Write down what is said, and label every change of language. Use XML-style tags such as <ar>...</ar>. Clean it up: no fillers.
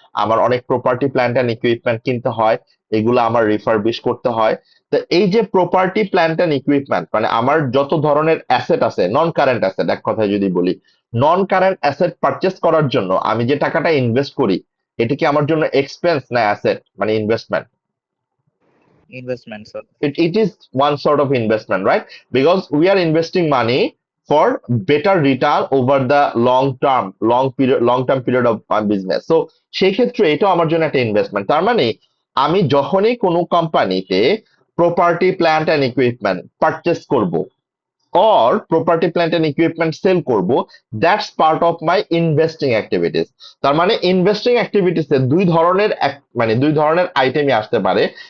<bn>আমার অনেক property plant and equipment কিনতে হয়, এগুলো আমার রিফারবিশ করতে হয়। তো এই যে প্রপার্টি প্ল্যান্ট এন্ড ইকুইপমেন্ট, মানে আমার যত ধরনের অ্যাসেট আছে, নন কারেন্ট অ্যাসেট এক কথায় যদি বলি, নন কারেন্ট অ্যাসেট পারচেস করার জন্য আমি যে টাকাটা ইনভেস্ট করি, এটা কি আমার জন্য এক্সপেন্স না অ্যাসেট মানে investment?</bn> <en>Investment sir. It is one sort of investment, right? Because we are investing money for better return over the long term period of my business.</en> <bn>So সেই ক্ষেত্রে এটাও আমার জন্য একটা ইনভেস্টমেন্ট। তার মানে আমি যখনই কোনো কোম্পানিতে property plant and equipment purchase করব</bn> <en>or property plant and equipment</en> <bn>sell করব, that's part of my investing activities. তার মানে ইনভেস্টিং অ্যাক্টিভিটিস এ দুই ধরনের আইটেমই আসতে পারে।</bn>